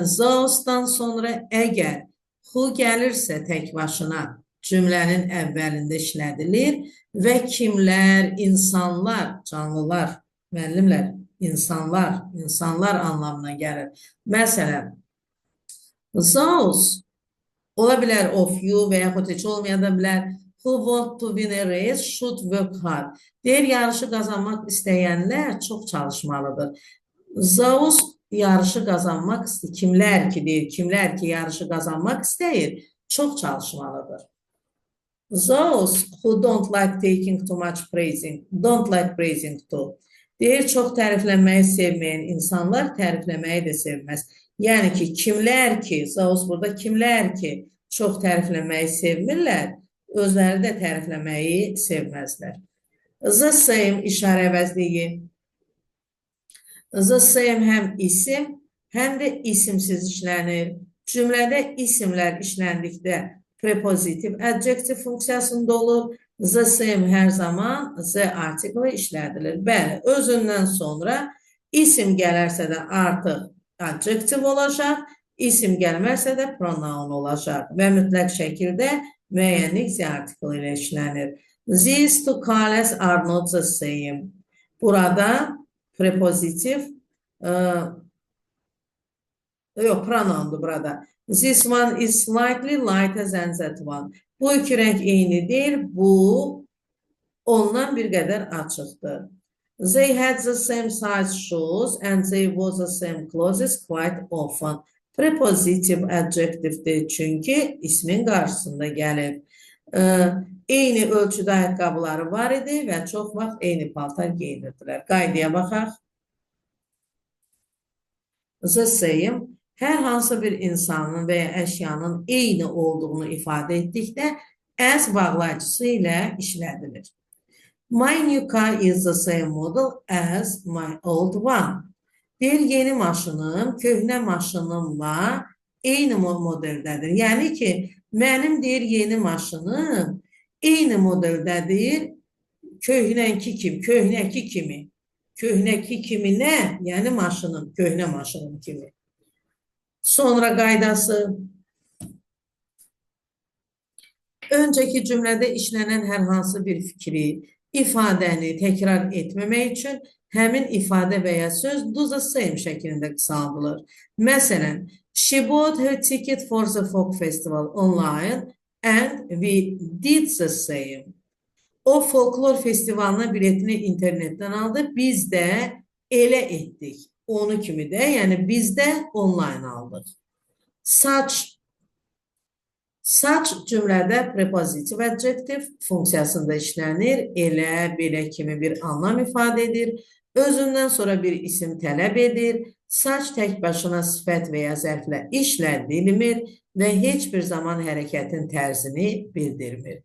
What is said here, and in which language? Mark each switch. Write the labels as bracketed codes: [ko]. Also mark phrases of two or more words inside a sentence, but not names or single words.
[az] Zaosdan sonra əgər who gəlirsə tək başına cümlənin əvvəlində işlədilir və kimlər, insanlar, canlılar, müəllimlər, insanlar anlamına gəlir. Məsələn, those ola bilər [en] of you [az] və yaxud heç olmaya da bilər. [en] Who want to win a race should work hard. [az] Deyir, yarışı qazanmaq istəyənlər çox çalışmalıdır. Those yarışı qazanmaq istəyir. Kimlər ki deyir, kimlər ki yarışı qazanmaq istəyir, çox çalışmalıdır. [en] Those who don't like taking too much praising, don't like praising too. [az] Deyir, çox təriflənməyi sevməyən insanlar tərifləməyi də sevməz. Yəni ki, kimlər ki, those burada kimlər ki çox təriflənməyi sevmirlər, özləri də tərifləməyi sevməzlər. [en] The same [az] işarə əvəzliyi. [en] The same [az] həm isim, həm də isimsiz işlənir. Cümlədə isimlər işləndikdə prepozitiv adjektiv funksiyasında olur. [en] The same [az] hər zaman [en] the article [az] işlədilir. Bəli, özündən sonra isim gələrsə də artıq adjektiv olacaq, isim gəlmərsə də pronoun olacaq və mütləq şəkildə müəyyənlik [en] the article [az] ilə işlənir. [en] These two colors are not the same. [az] Burada prepozitiv pronoundur burada. [en] This one is slightly lighter than that one. [az] Bu iki rəng eynidir, bu ondan bir qədər açıqdır. [en] They had the same size shoes and they wore the same clothes quite often. Prepositive adjectivedir [az] çünki ismin qarşısında gəlir. Eyni ölçüdə ayaqqabıları var idi və çox vaxt eyni paltar geyinirdilər. Qaydaya baxaq. [en] The same [az] hər hansı bir insanın və ya əşyanın eyni olduğunu ifadə etdikdə as bağlayıcısı ilə işlədilir. [en] My new car is the same model as my old one. [az] Deyir, yeni maşınım, köhnə maşınımla eyni modeldədir. Yəni ki, mənim deyir, yeni maşınım eyni modeldədir, köhnəki kimi. Köhnəki kimi nə? Yəni maşınım, köhnə maşınım kimi. Sonra qaydası. Öncəki cümlədə işlənən hər hansı bir fikri, ifadəni təkrar etməmək üçün həmin ifadə və ya söz [en] do the same [az] şəklində qısaldılır. Məsələn, [en] she bought her ticket for the folk festival online and we did the same. [az] O folklor festivalına biletini internetdən aldı, biz də elə etdik. Onu kimi də, yəni biz də online aldıq. Such cümlədə prepozitiv adjektiv funksiyasında işlənir, elə, belə kimi bir anlam ifadə edir, özündən sonra bir isim tələb edir, such tək başına sifət və ya zərflə işlədilmir və heç bir zaman hərəkətin tərzini bildirmir.